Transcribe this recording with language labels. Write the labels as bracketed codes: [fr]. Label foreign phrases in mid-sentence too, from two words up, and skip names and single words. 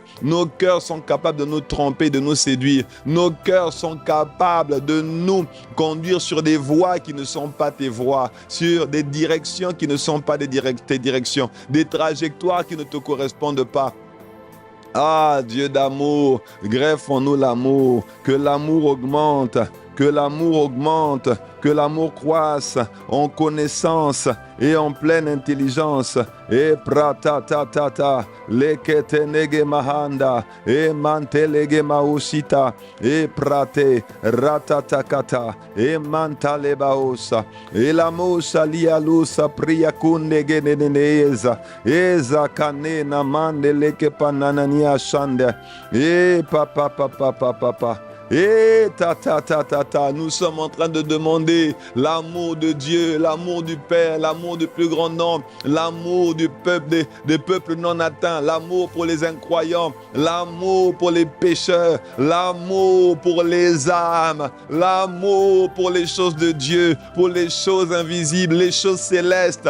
[fr] Nos cœurs sont capables de nous tromper, de nous séduire. Nos cœurs sont capables de nous conduire sur des voies qui ne sont pas tes voies, sur des directions qui ne sont pas tes directions, des trajectoires qui ne te correspondent pas. Ah, Dieu d'amour, greffe en nous l'amour, que l'amour augmente, que l'amour augmente, que l'amour croisse en connaissance et en pleine intelligence. Et pratatatata, leketenege mahanda, et mantelege mausita, et prate, ratatakata, et mantalebaosa, et la mosa lialusa priakunege neneza, et zakane namandeleke pananania shande, et papa. Et nous sommes en train de demander l'amour de Dieu, l'amour du Père, l'amour du plus grand nombre, l'amour du peuple, des peuples non atteints, l'amour pour les incroyants, l'amour pour les pécheurs, l'amour pour les âmes, l'amour pour les choses de Dieu, pour les choses invisibles, les choses célestes.